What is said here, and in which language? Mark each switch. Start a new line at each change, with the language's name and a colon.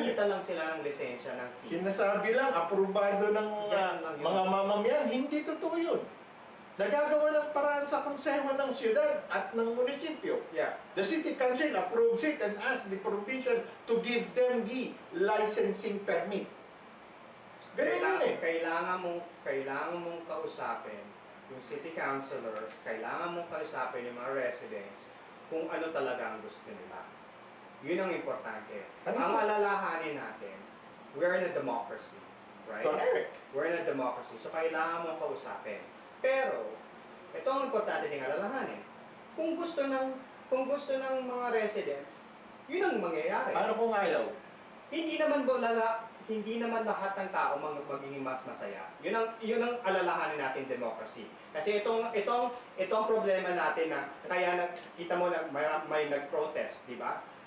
Filipino: Kita lang sila ng lisensya ng fees. Sinasabi lang, aprobado ng Yan lang yun. mga mamamayan, hindi totoo yun. Nagagawa ng paraan sa konseho ng siyudad at ng munisipyo.
English: Yeah. The city council approves it and asks the provincial to give them the licensing permit.
Filipino: Ganun yun eh. Kailangan mong kausapin yung city councilors, kailangan mong kausapin yung mga residents kung ano talaga ang gusto nila. Yun ang importante. Ano Ang po? alalahanin natin,
English: we're in a democracy, right? Correct. We're in a democracy, so
Filipino: kailangan mong kausapin. Pero, ito ang importante ding alalahanin. Kung gusto ng mga residents, yun ang mangyayari. Ano kung ayaw? Hindi naman lahat ng tao magiging mas masaya. Yun ang alalahanin natin democracy. Kasi itong problema natin na kaya kita mo na may nag-protest, di ba?